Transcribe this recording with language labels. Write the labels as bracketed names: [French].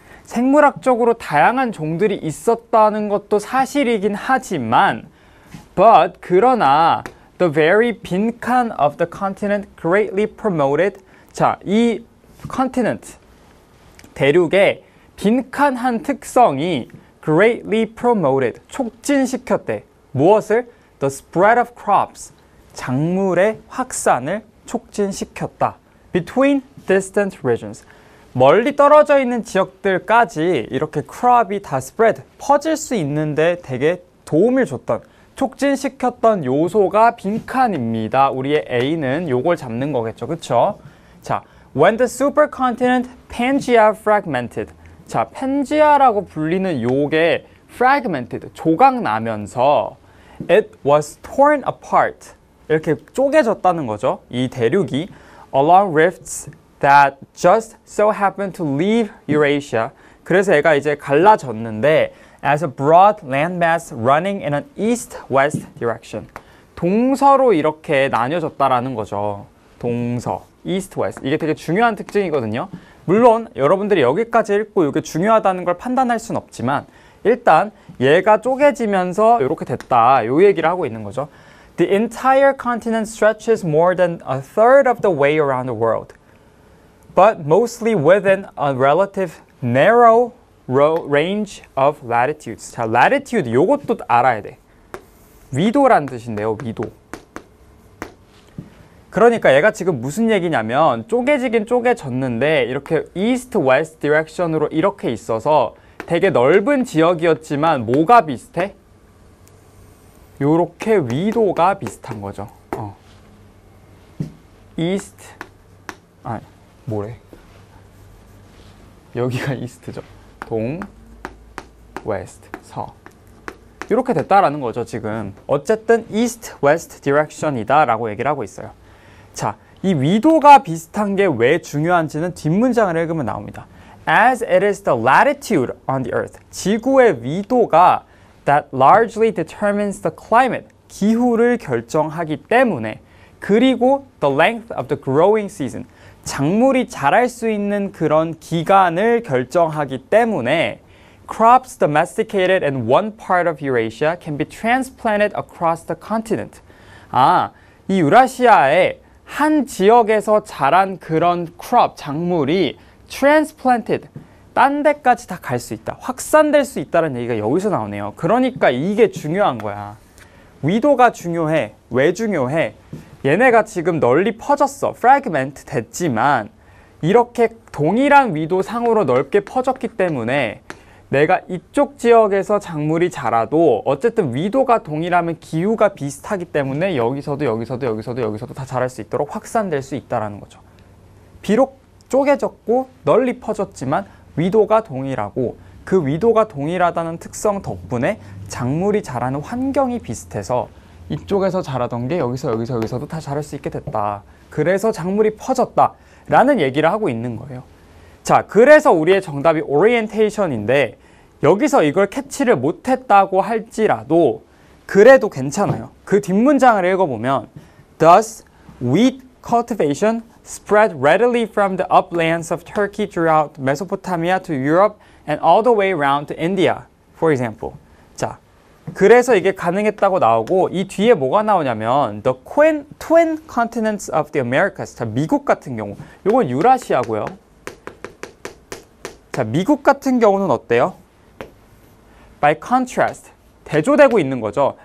[Korean] 생물학적으로 다양한 종들이 있었다는 것도 사실이긴 하지만 그러나 [English] the very [Korean] 빈칸 [English] of the continent greatly promoted [Korean] 자, 이 continent 대륙의 빈칸 한 특성이 [English] greatly promoted [Korean] 촉진시켰대. 무엇을? [English] The spread of crops [Korean] 작물의 확산을 촉진시켰다. [English] Between distant regions [Korean] 멀리 떨어져 있는 지역들까지 이렇게 crop이 다 spread 퍼질 수 있는데 되게 도움을 줬던 촉진시켰던 요소가 빈칸입니다. 우리의 A는 요걸 잡는 거겠죠. 그쵸? 자, [English] when the supercontinent Pangaea fragmented [Korean] 자, 펜지아라고 불리는 요게 fragmented 조각 나면서 [English] it was torn apart [Korean] 이렇게 쪼개졌다는 거죠. 이 대륙이 [English] along rifts that just so happened to leave Eurasia. [Korean] 그래서 얘가 이제 갈라졌는데 [English] as a broad landmass running in an east-west direction. [Korean] 동서로 이렇게 나뉘어졌다라는 거죠. 동서, east-west. 이게 되게 중요한 특징이거든요. 물론 여러분들이 여기까지 읽고 이게 중요하다는 걸 판단할 순 없지만 일단 얘가 쪼개지면서 이렇게 됐다. 요 얘기를 하고 있는 거죠. [English] The entire continent stretches more than a third of the way around the world. But mostly within a relative narrow range of latitudes. [Korean] 자, latitude 요것도 알아야 돼. 위도란 뜻인데요, 위도. 그러니까 얘가 지금 무슨 얘기냐면 쪼개지긴 쪼개졌는데 이렇게 east west direction으로 이렇게 있어서 되게 넓은 지역이었지만 뭐가 비슷해? 요렇게 위도가 비슷한 거죠. east 뭐래? 여기가 east죠. 동, west, 서. 이렇게 됐다라는 거죠, 지금. 어쨌든 east, west direction이다 라고 얘기를 하고 있어요. 자, 이 위도가 비슷한 게 왜 중요한지는 뒷문장을 읽으면 나옵니다. [English] As it is the latitude on the earth. [Korean] 지구의 위도가 [English] that largely determines the climate. [Korean] 기후를 결정하기 때문에 그리고 [English] the length of the growing season. [Korean] 작물이 자랄 수 있는 그런 기간을 결정하기 때문에 [English] crops domesticated in one part of Eurasia can be transplanted across the continent. [Korean] 이 유라시아의 한 지역에서 자란 그런 crop, 작물이 transplanted, 딴 데까지 다 갈 수 있다. 확산될 수 있다는 얘기가 여기서 나오네요. 그러니까 이게 중요한 거야. 위도가 중요해. 왜 중요해? 얘네가 지금 널리 퍼졌어. fragment 됐지만 이렇게 동일한 위도상으로 넓게 퍼졌기 때문에 내가 이쪽 지역에서 작물이 자라도 어쨌든 위도가 동일하면 기후가 비슷하기 때문에 여기서도 다 자랄 수 있도록 확산될 수 있다는 거죠. 비록 쪼개졌고 널리 퍼졌지만 위도가 동일하고 그 위도가 동일하다는 특성 덕분에 작물이 자라는 환경이 비슷해서 이쪽에서 자라던 게 여기서도 다 자랄 수 있게 됐다. 그래서 작물이 퍼졌다 라는 얘기를 하고 있는 거예요. 자, 그래서 우리의 정답이 orientation인데 여기서 이걸 캐치를 못했다고 할지라도 그래도 괜찮아요. 그 뒷문장을 읽어보면 [English] Thus, wheat cultivation spread readily from the uplands of Turkey throughout Mesopotamia to Europe and all the way around to India, for example. [Korean] 자, 그래서 이게 가능했다고 나오고 이 뒤에 뭐가 나오냐면 [English] The twin continents of the Americas. [Korean] 자, 미국 같은 경우 이건 유라시아고요. 자, 미국 같은 경우는 어때요? [English] By contrast, [Korean] 대조되고 있는 거죠.